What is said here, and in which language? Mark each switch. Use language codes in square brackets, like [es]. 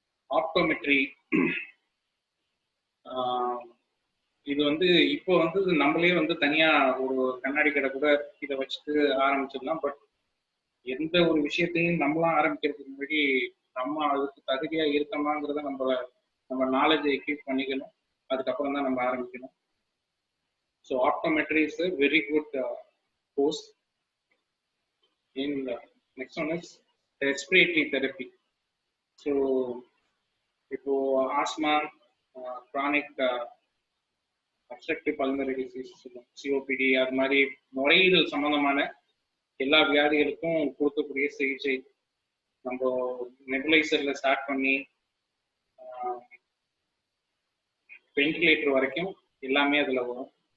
[ta] Optometry இது வந்து இப்போ வந்து நம்மளே வந்து தனியா ஒரு கண்ணாடி கடை கூட இதை வச்சுட்டு ஆரம்பிச்சிடலாம். பட் எந்த ஒரு விஷயத்தையும் நம்மளாம் ஆரம்பிக்கிறதுக்கு முன்னாடி நம்ம அதுக்கு தகுதியா இருக்கமாங்கிறத நம்ம நாலேஜை எக்யூப் பண்ணிக்கணும், அதுக்கப்புறம் தான் நம்ம ஆரம்பிக்கணும். [en] So optometry is a very good course. In next one is respiratory therapy. [ta] So இப்போ asthma, chronic obstructive pulmonary disease, COPD, அது மாதிரி நுரையீரல் சம்பந்தமான எல்லா வியாதிகளுக்கும் கொடுக்கக்கூடிய சிகிச்சை. நம்ம நெபுலைசர்ல ஸ்டார்ட் பண்ணி வென்டிலேட்டர் வரைக்கும் எல்லாமே அதுல வரும்.